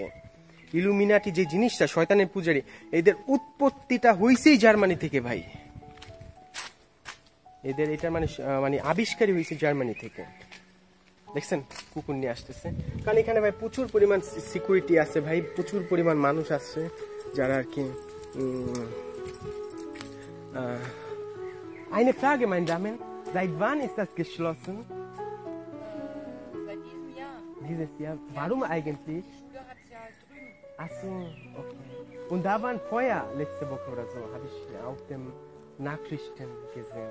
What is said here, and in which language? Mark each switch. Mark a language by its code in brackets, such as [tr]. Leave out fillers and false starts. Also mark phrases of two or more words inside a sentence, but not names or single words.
[bn] ইলুমিনাটি যে জিনিসটা, শয়তানের পূজারী, এদের উৎপত্তিটা হয়েছেই জার্মানি থেকে ভাই। এদের এটা মানে আবিষ্কারই হয়েছে জার্মানি থেকে। দেখছেন কুকুর নিয়ে আসতেছে, কারণ এখানে ভাই প্রচুর পরিমাণ সিকিউরিটি আছে ভাই, প্রচুর পরিমাণ মানুষ আছে যারা আর কি। [de] Eine Frage, meine Damen. Seit wann ist das geschlossen? Seit diesem Jahr. Dieses Jahr. Warum eigentlich? Die Schule hat es ja drüben. Ach so, okay. Und da war ein Feuer letzte Woche oder so, habe ich auf dem Nachrichten gesehen.